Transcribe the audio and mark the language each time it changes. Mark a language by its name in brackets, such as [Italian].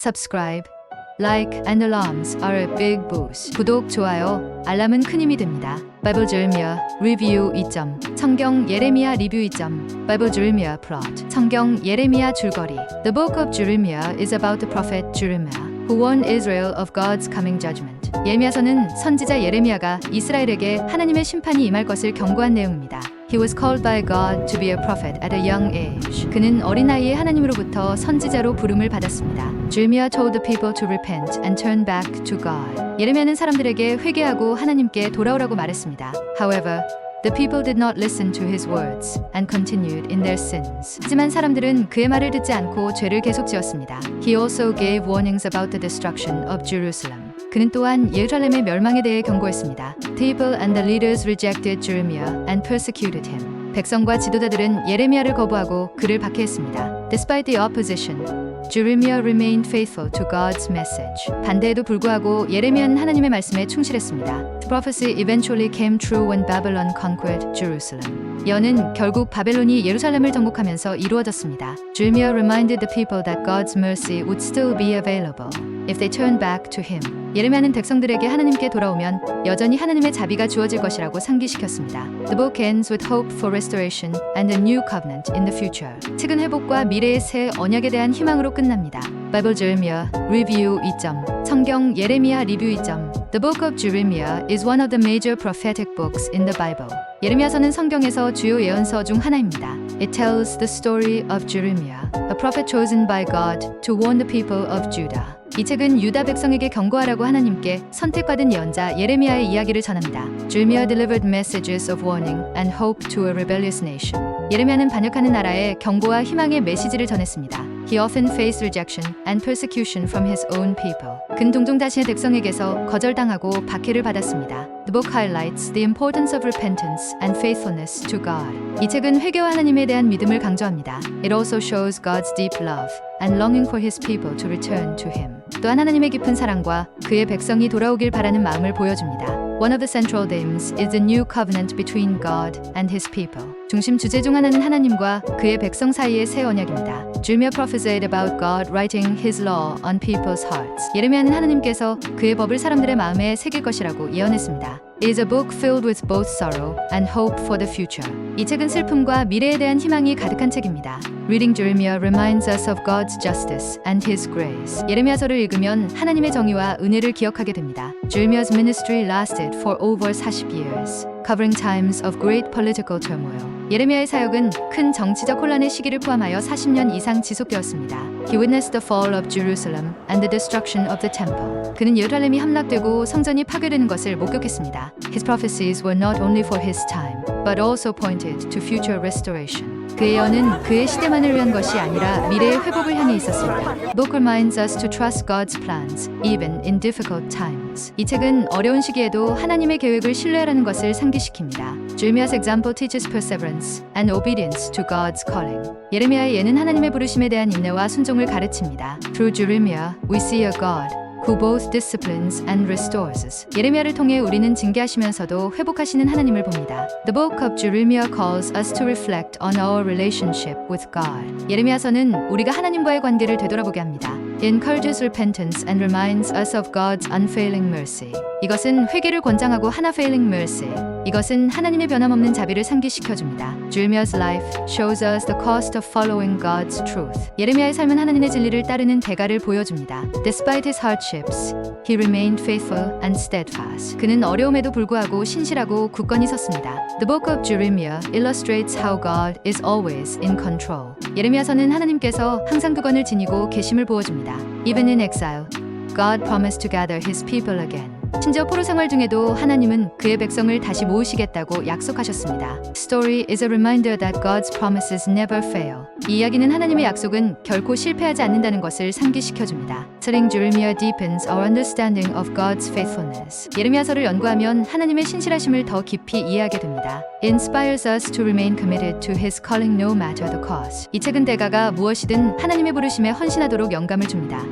[English] subscribe, like and alarms are a big boost. [Korean] 구독, 좋아요, 알람은 큰 힘이 됩니다. 바이블 jeremiah 리뷰 2점 성경 예레미야 리뷰 2점 바이블 jeremiah plot 성경 예레미야 줄거리 [English] The book of Jeremiah is about the prophet Jeremiah who warned Israel of God's coming judgment. [Korean] 예레미야서는 선지자 예레미야가 이스라엘에게 하나님의 심판이 임할 것을 경고한 내용입니다. [English] He was called by God to be a prophet at a young age. [Korean] 그는 어린 나이에 하나님으로부터 선지자로 부름을 받았습니다. [English] Jeremiah told the people to repent and turn back to God. [Korean] 예레미야는 사람들에게 회개하고 하나님께 돌아오라고 말했습니다. [English] However, the people did not listen to his words and continued in their sins. [Korean] 하지만 사람들은 그의 말을 듣지 않고 죄를 계속 지었습니다. [English] He also gave warnings about the destruction of Jerusalem. [Korean] 그는 또한 예루살렘의 멸망에 대해 경고했습니다. [English] The people and the leaders rejected Jeremiah and persecuted him. [Korean] 백성과 지도자들은 예레미야를 거부하고 그를 박해했습니다. [English] Despite the opposition, Jeremiah remained faithful to God's message. [Korean] 반대에도 불구하고 예레미야는 하나님의 말씀에 충실했습니다. [English] The prophecy eventually came true when Babylon conquered Jerusalem. [Korean] 예언은 결국 바벨론이 예루살렘을 정복하면서 이루어졌습니다. [English] Jeremiah reminded the people that God's mercy would still be available if they turned back to him. [Korean] 예레미야는 백성들에게 하나님께 돌아오면 여전히 하나님의 자비가 주어질 것이라고 상기시켰습니다. [English] The book ends with hope for restoration and a new covenant in the future. [Korean] 책은 회복과 미래의 새 언약에 대한 희망으로 끝납니다. 바이블 jeremiah 리뷰 2점 [English] 성경 예레미야 리뷰 2점 The book of Jeremiah is one of the major prophetic books in the Bible. [Korean] 예레미야서는 성경에서 주요 예언서 중 하나입니다. [English] It tells the story of Jeremiah, a prophet chosen by God to warn the people of Judah. [Korean] 이 책은 유다 백성에게 경고하라고 하나님께 선택받은 예언자 예레미야의 이야기를 전합니다. [English] Jeremiah delivered messages of warning and hope to a rebellious nation. [Korean] 예레미야는 반역하는 나라에 경고와 희망의 메시지를 전했습니다. [English] He often faced rejection and persecution from his own people. [Korean] 그는 종종 자신의 백성에게서 거절당하고 박해를 받았습니다. [English] The book highlights the importance of repentance and faithfulness to God. [Korean] 이 책은 회개와 하나님에 대한 믿음을 강조합니다. [English] It also shows God's deep love and longing for his people to return to him. [Korean] 또한 하나님의 깊은 사랑과 그의 백성이 돌아오길 바라는 마음을 보여줍니다. [English] One of the central themes is the new covenant between God and his people. [Korean] 중심 주제 중 하나는 하나님과 그의 백성 사이의 새 언약입니다. [English] Jeremiah prophesied about God writing his law on people's hearts. [Korean] 예레미야는 하나님께서 그의 법을 사람들의 마음에 새길 것이라고 예언했습니다. [English] It is a book filled with both sorrow and hope for the future. [Korean] 이 책은 슬픔과 미래에 대한 희망이 가득한 책입니다. [English] Reading Jeremiah reminds us of God's justice and His grace. [Korean] 예레미야서를 읽으면 하나님의 정의와 은혜를 기억하게 됩니다. [English] Jeremiah's ministry lasted for over 40 years, covering times of great political turmoil. [Korean] 예레미야의 사역은 큰 정치적 혼란의 시기를 포함하여 40년 이상 지속되었습니다. [English] He witnessed the fall of Jerusalem and the destruction of the temple. [Korean] 그는 예루살렘이 함락되고 성전이 파괴되는 것을 목격했습니다. [English] His prophecies were not only for his time, but also pointed to future restoration. [Korean] 그의 예언은 그의 시대만을 위한 것이 아니라 미래의 회복을 향해 있었습니다. [English] The book reminds us to trust God's plans, even in difficult times. [Korean] 이 책은 어려운 시기에도 하나님의 계획을 신뢰하라는 것을 상기시킵니다. [English] Jeremiah's example teaches perseverance and obedience to God's calling. [Korean] 예레미야의 예는 하나님의 부르심에 대한 인내와 순종을 가르칩니다. [English] Through Jeremiah, we see a God who both disciplines and restores us. [Korean] 예레미야를 통해 우리는 징계하시면서도 회복하시는 하나님을 봅니다. [English] The book of Jeremiah calls us to reflect on our relationship with God. [Korean] 예레미야서는 우리가 하나님과의 관계를 되돌아보게 합니다. [English] It encourages repentance and reminds us of God's unfailing mercy. [Korean] 이것은 회개를 권장하고 [English] unfailing mercy. [Korean] 이것은 하나님의 변함없는 자비를 상기시켜줍니다. [English] Jeremiah's life shows us the cost of following God's truth. [Korean] 예레미야의 삶은 하나님의 진리를 따르는 대가를 보여줍니다. [English] Despite his hardships, he remained faithful and steadfast. [Korean] 그는 어려움에도 불구하고 신실하고 굳건히 섰습니다. [English] The book of Jeremiah illustrates how God is always in control. [Korean] 예레미야서는 하나님께서 항상 주권을 지니고 계심을 보여줍니다. [English] Even in exile, God promised to gather his people again. [Korean] 심지어 포로 생활 중에도 하나님은 그의 백성을 다시 모으시겠다고 약속하셨습니다. [English] Story is a reminder that God's promises never fail. [Korean] 이 이야기는 하나님의 약속은 결코 실패하지 않는다는 것을 상기시켜줍니다. [English] Studying Jeremiah deepens our understanding of God's faithfulness. [Korean] 예레미야서를 연구하면 하나님의 신실하심을 더 깊이 이해하게 됩니다. [English] It inspires us to remain committed to His calling no matter the cost. [Korean] 이 책은 대가가 무엇이든 하나님의 부르심에 헌신하도록 영감을 줍니다.